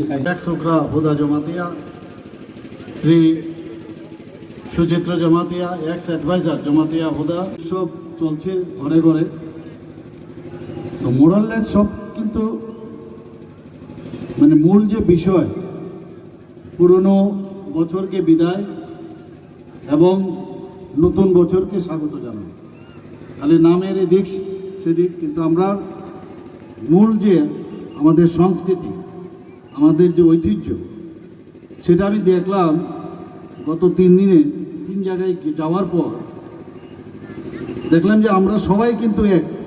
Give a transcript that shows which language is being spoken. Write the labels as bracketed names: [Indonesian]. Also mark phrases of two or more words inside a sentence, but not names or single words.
[Bangla] Dak Sukra Huda Jamatia Sri Suchitra Jamatia ex advisor Jamatia Huda সব চলছে ঘরে ঘরে তো মোরাললেস সব কিন্তু মানে মূল যে বিষয় পুরনো বছরকে বিদায় এবং নতুন বছরকে স্বাগত জানানো তাহলে নামের এদিক সেদিক কিন্তু আমরা মূল যে আমাদের সংস্কৃতি আমাদের যে ঐতিহ্য সেটা আমি দেখলাম গত 3 দিনে 3 জায়গায় যাওয়ার পর দেখলাম যে আমরা সবাই কিন্তু এক